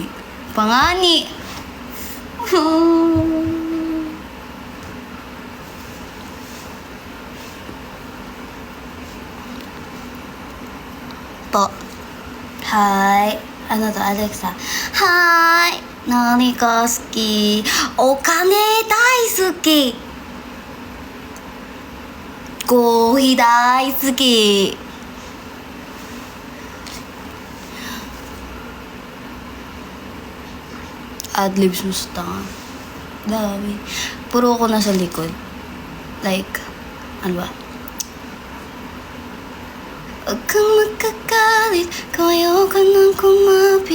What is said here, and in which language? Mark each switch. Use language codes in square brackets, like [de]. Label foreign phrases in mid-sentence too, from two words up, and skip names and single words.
[tl] Pangani! Po. Hi. Ano to, Alexa? Hi. [ja] 何か好き? お金大好き。コーヒー大好き. [tl] Adlibs mo sa tanga. Dami. Puro ako nasa likod. Like, ano ba? Huwag kang magkakalit, kung ayoko nang kumapit.